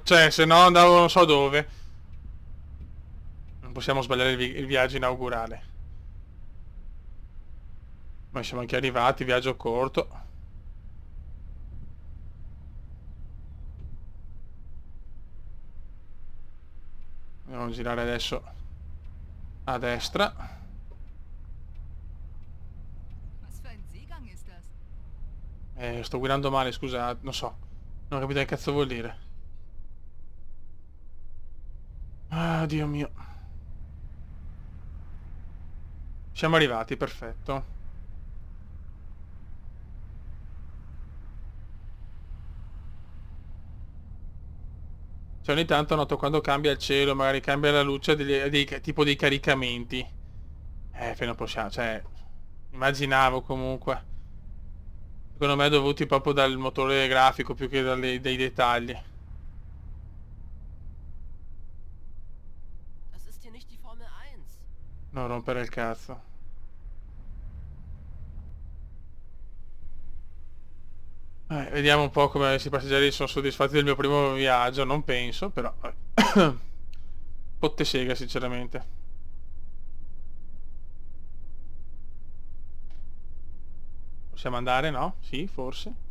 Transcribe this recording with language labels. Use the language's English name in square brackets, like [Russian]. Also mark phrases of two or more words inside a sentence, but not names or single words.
[Italian] Cioè, se no andavo non so dove. Non possiamo sbagliare il viaggio inaugurale. Ma siamo anche arrivati, viaggio corto. Andiamo a girare adesso a destra. [German] Was für ein Seegang ist das? [Italian] Sto guidando male, scusa, non so. Non ho capito che cazzo vuol dire. Ah, Dio mio. Siamo arrivati, perfetto. Cioè ogni tanto noto quando cambia il cielo, magari cambia la luce tipo dei caricamenti. Non possiamo, cioè... Immaginavo comunque. Secondo me dovuti proprio dal motore grafico più che dai dettagli. [German] Das ist hier nicht die Formel 1. [Italian] Non rompere il cazzo. Vediamo un po' come questi passeggeri sono soddisfatti del mio primo viaggio. Non penso, però... Potte sega, sinceramente. Possiamo andare, no? Sì, forse.